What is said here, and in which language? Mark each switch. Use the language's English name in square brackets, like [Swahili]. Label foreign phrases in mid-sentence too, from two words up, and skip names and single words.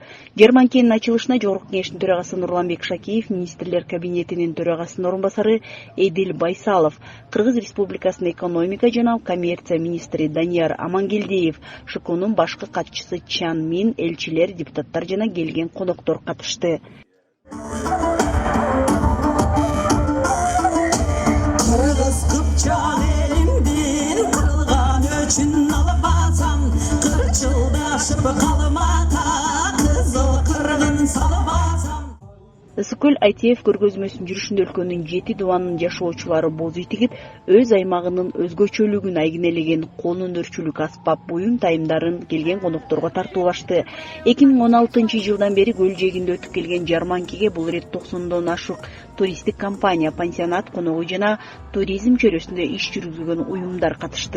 [Kyrgyz] Жарманкенин ачылышына Жогорку Кеңештин төрагасы Нурланбек Шакиев, министрлер кабинетинин төрагасынын орун басары Эдил Байсалов, Кыргыз Республикасынын экономика жана коммерция министри Данияр Амангелдиев, ШКУнун башкы катчысы Чан Мин, элчилер, депутаттар жана келген коноктор катышты. Кыпчак элимдин кырылган өчүн алып атсам 40 жылда ашып калмата кызыл кыргын салып атсам. Ысык-көл ITF көргөзмөсүнүн жүрүшүндө өлкөнүн 7 дубанынын жашоочулары боз итигип, өз аймагынын өзгөчөлүгүн айгинелеген кол өнөрчүлүк аспап буюм тайымдарын келген конокторго тартуулашты. 2016 бери көл жээгинде өтүп келген жарманкеге бул ирет 90дон ашык туристтик компания, пансионат, конок үй жана туризм чөйрөсүндө иш жүргүзгөн уюмдар катышты.